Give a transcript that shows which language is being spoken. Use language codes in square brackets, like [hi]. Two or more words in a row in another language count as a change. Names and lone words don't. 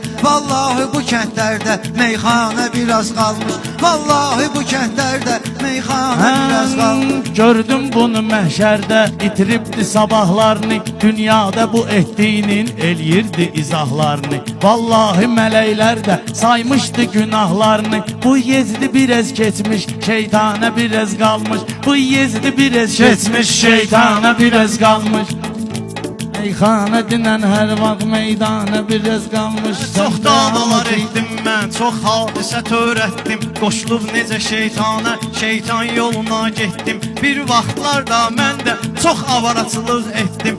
[az] Vallahi bu kəndlərdə meyxanə biraz qalmış. Vallahi bu kəndlərdə meyxanə biraz qalmış. Gördüm bunu məhşərdə, itiribdi sabahlarını. Dünyada bu ettiğinin eləyirdi izahlarını. Vallahi mələklər də saymışdı günahlarını. [tr] Bu Yezdi biraz geçmiş, şeytana biraz kalmış. Bu Yezdi biraz geçmiş, şeytana biraz kalmış. [az] Meyxana dinən hər vaxt meydana biraz qalmış. Çox davalar etdim mən, çox hadisə törətdim. Qoşulub necə şeytana, şeytan yoluna getdim. Bir vaxtlarda mən də çox avaraçılıq etdim.